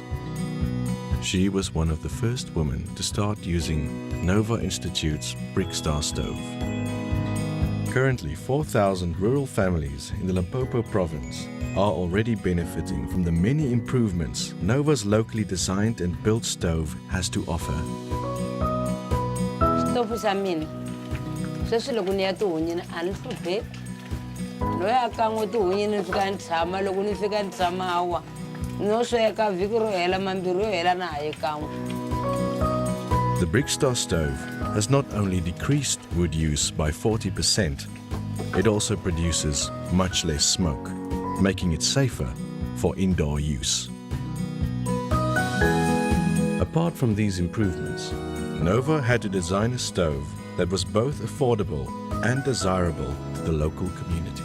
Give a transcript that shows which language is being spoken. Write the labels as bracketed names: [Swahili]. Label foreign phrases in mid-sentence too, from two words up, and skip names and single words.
[English] She was one of the first women to start using Nova Institute's Brickstar Stove. Currently, 4,000 rural families in the Limpopo Province are already benefiting from the many improvements Nova's locally designed and built stove has to offer. [Tsonga] Stove sa mina. Sweswi loko ni ya tihunyi a ni hlupheki. Loyi a kan'we tihunyi ni fika ni tshama loko ni fika ni tshama hawa. No sweka vhiki ro hela mambirhi yo hela na ha ye kan'we. [English] The Brickstar stove has not only decreased wood use by 40%, it also produces much less smoke, making it safer for indoor use. Apart from these improvements, Nova had to design a stove that was both affordable and desirable to the local community.